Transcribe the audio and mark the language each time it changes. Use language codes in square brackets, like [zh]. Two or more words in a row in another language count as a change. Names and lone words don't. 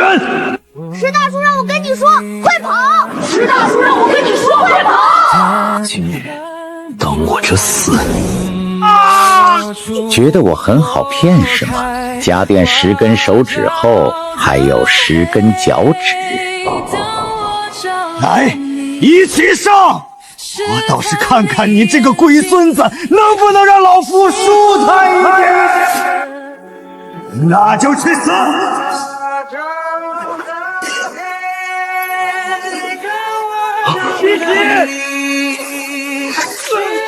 [zh] 石大叔讓我跟你說，快跑！石大叔讓我跟你說，快跑！今日當我這死。覺得我很好騙是嗎？加墊10根手指後，還有10根腳趾。來，一起上！我倒是看看你這個龜孫子能不能讓老夫舒坦一點。那就去死！師姐！